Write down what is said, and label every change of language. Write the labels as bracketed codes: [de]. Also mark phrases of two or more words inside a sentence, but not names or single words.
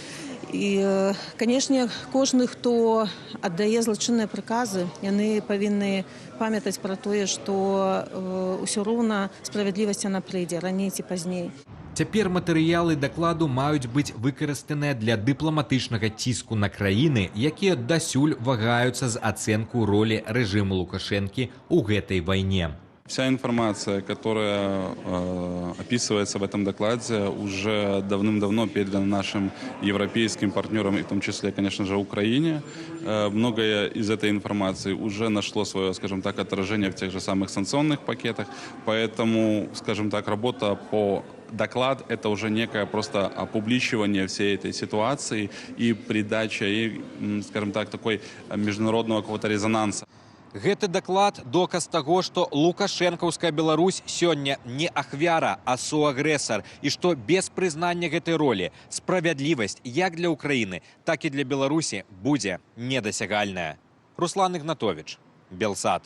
[be] І, канешне, кожны, хто аддае злачынныя прыказы, яны павінны памятаць пра тое, што ўсё роўна справядлівасць яна прыйдзе раней ці пазней. Цяпер матэрыялы дакладу маюць быць выкарыстаныя для дыпламатычнага ціску на краіны, якія дасюль вагаюцца з ацэнку ролі рэжыму Лукашэнкі ў гэтай вайне. [ru] Вся информация, которая описывается в этом докладе, уже давным-давно передана нашим европейским партнерам, и в том числе, конечно же, Украине. Многое из этой информации уже нашло свое, скажем так, отражение в тех же самых санкционных пакетах. Поэтому, скажем так, работа по доклад – это уже некое просто опубличивание всей этой ситуации и придача, и, скажем так, такой международного какого-то резонанса. [be] Гэты даклад – доказ таго, што лукашэнкаўская Беларусь сёння не ахвяра, а суагрэсар, і што без прызнання гэтай ролі справядлівасць як для Украіны, так і для Беларусі будзе недасягальная. Руслан Ігнатович, Белсат.